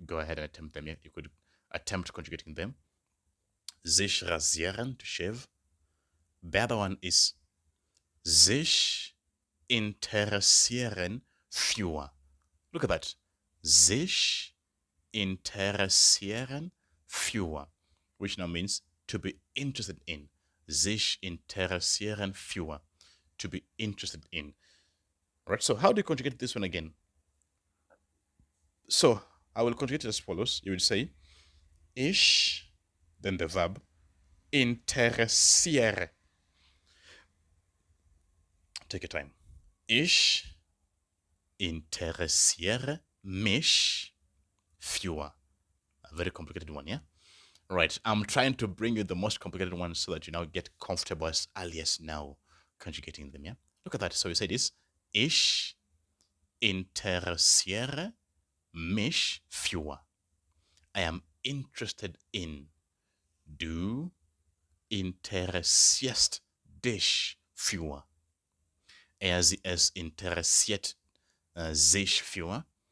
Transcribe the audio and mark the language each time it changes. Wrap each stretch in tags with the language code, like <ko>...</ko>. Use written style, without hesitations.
<en>Go ahead and attempt them here. You could attempt conjugating them. Sich rasieren, to shave. The other one is sich interessieren für. Look at that. Sich interessieren für, which now means to be interested in. Sich interessieren für, to be interested in. All right, so how do you conjugate this one again? So I will conjugate it as follows. You would say ich, then the verb, interessiere. Take your time.</en> <de>Ich interessiere mich für.</de> <en>A very complicated one, yeah? Right, I'm trying to bring you the most complicated ones so that you now get comfortable as early as now conjugating them, yeah? Look at that. So you say this.</en> <de>Ich interessiere mich für.</de> <en>I am interested in.</en> <de>Du interessierst dich für. Es interessiert sich für.</de>